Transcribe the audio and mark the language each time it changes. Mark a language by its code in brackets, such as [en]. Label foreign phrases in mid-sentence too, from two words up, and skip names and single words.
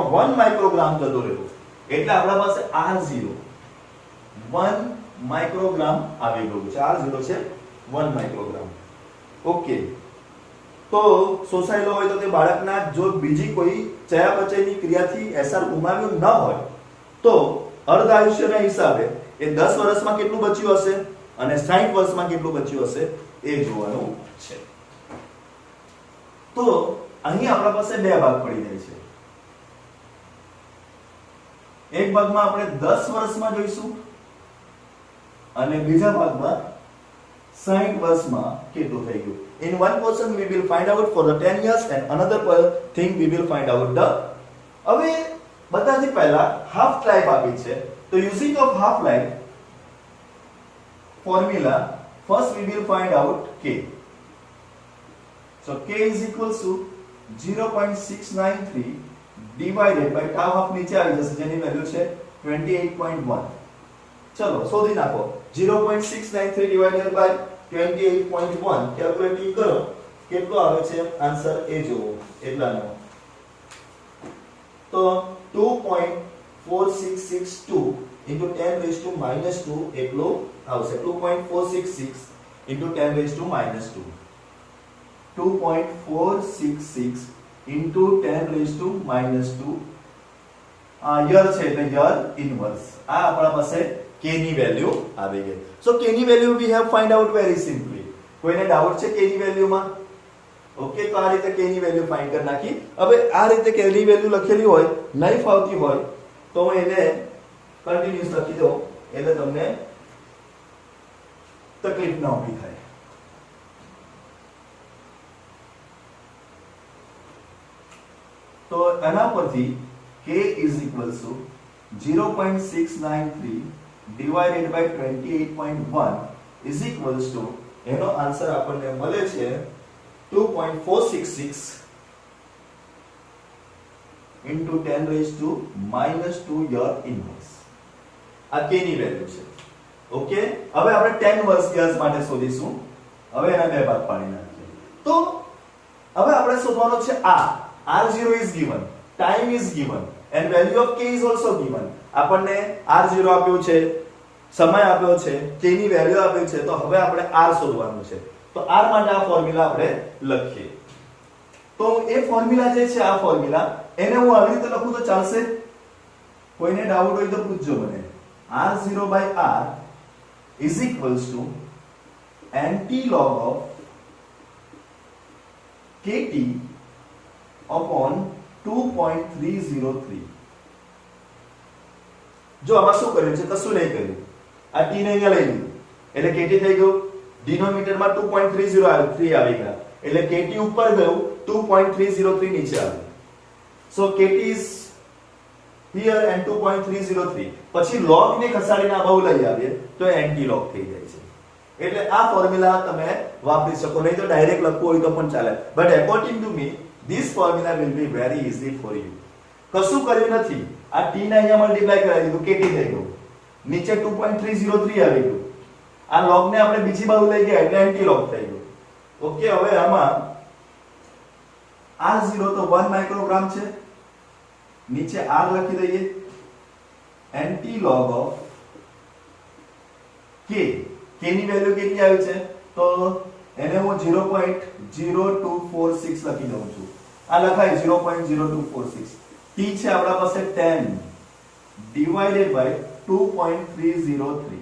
[gu] 1 માઇક્રોગ્રામ જતો રહ્યો એટલે આપણા પાસે R0 1 માઇક્રોગ્રામ આવી ગયું છે R0 છે 1 માઇક્રોગ્રામ ઓકે તો શોષાયેલો હોય તો તે બાળકના જો બીજી કોઈ ચયાપચયની ક્રિયાથી એસઆર ગુમાવ્યું ન હોય તો અર્ધ આયુષ્યના હિસાબે એ 10 વર્ષમાં કેટલું બચ્યું હશે અને 60 વર્ષમાં કેટલું બચ્યું હશે એ જોવાનું છે તો અહીં આપણા પાસે બે ભાગ પડી જાય છે એક ભાગમાં આપણે 10 વર્ષમાં જોઈશું અને બીજા ભાગમાં 60 વર્ષમાં કેટલું થઈ ગયું [en] in one portion we will find out for the 10 years and another thing we will find out the [gu] હવે બધાથી પહેલા [en] half life [gu] આપી છે તો [en] using of half life formula first we will find out k so k is equals to 0.693 divided by tau half [gu] નીચે આવી જશે જેની વેલ્યુ છે 28.1 ચલો શોધી નાખો 0.693 [en] divided by [gu] 28.1 કેલ્ક્યુલેટિંગ કરો કેટલો આવે છે આન્સર એ જોવો એટલાનો તો 2.4662 [en] into 10 raised to minus 2 [gu] એટલો આવશે 2.466 [en] into 10 raised to minus 2 2.466 into 10 raised to minus 2 [gu] યર છે એટલે [en] year inverse [gu] આ આપણા પાસે k ની વેલ્યુ આવી ગઈ સો k ની વેલ્યુ [en] we have find out very simply [gu] કોઈને ડાઉટ છે k ની વેલ્યુમાં? ઓકે, તો આ રીતે k ની વેલ્યુ ફાઇન્ડ કરી નાખી. હવે આ રીતે k ની વેલ્યુ લખેલી હોય, નહીં ફાવતી હોય તો હું એને કન્ટિન્યુઅસ લખી દઉં એટલે તમને તકલીફ ના ઊભી થાય. તો એના પરથી [en] k is equals to 0.693 divided by 28.1 is equals to [gu] એનો આન્સર આપણને મળે છે 2.466 [en] into 10 raised to -2 your inverse. [gu] આ k ની વેલ્યુ છે. ઓકે, હવે આપણે 10 વર્ષ યર્સ માટે શોધીશું. હવે એના બે ભાગ પાડી નાખીએ. તો હવે આપણે શોધવાનો છે [en] r0 is given, time is given and value of k is also given. [gu] આપણને r0 આપ્યો છે, સમય આપ્યો છે, k ની વેલ્યુ આપ્યો છે, તો હવે આપણે r શોધવાનું છે. તો r માટે આ ફોર્મ્યુલા આપણે લખીએ. તો એ ફોર્મ્યુલા જે છે, આ ફોર્મ્યુલા એને હું આવી રીતે લખું તો ચાલશે? કોઈને ડાઉટ હોય તો પૂછજો મને. [en] r0 by r is equals to anti-log of kt upon 2.303. [gu] જો આમાં શું કર્યું છે? કશું નહીં કર્યું. આ t ને અહીંયા લઈ લીધું એટલે kt થઈ ગયું. ડિનોમિનેટરમાં 2.303 આવી ગયા એટલે kt ઉપર ગયું, 2.303 નીચે આવ્યું. [en] So kt is here and 2.303. [gu] પછી log ને ખસાડીને આ બહુ લઈ આવીએ તો [en] anti log [gu] થઈ જાય છે. એટલે આ ફોર્મ્યુલા તમે વાપરી શકો, નહીં તો ડાયરેક્ટ લખવું હોય તો પણ ચાલે. [en] but according to me this formula will be very easy for you. [gu] કશું કર્યું નથી. આ t ને અહીંયા મલ્ટીપ્લાય કરાવી દીધું, kt થઈ ગયું. નીચે 2.303 આવી ગયું. આ log ને આપણે બીજી બાજુ લઈ ગયા એટલે [en] anti log [gu] થઈ ગયું. ઓકે, હવે આમાં r0 તો 1 માઇક્રોગ્રામ છે, નીચે r લખી દઈએ. [en] anti-log of k, [gu] k ની વેલ્યુ કેટલી આવી છે? તો એને હું 0.0246 લખી દઉં છું. આ લખાય 0.0246. t છે આપણા પાસે 10 [en] divided by [gu] 2.303.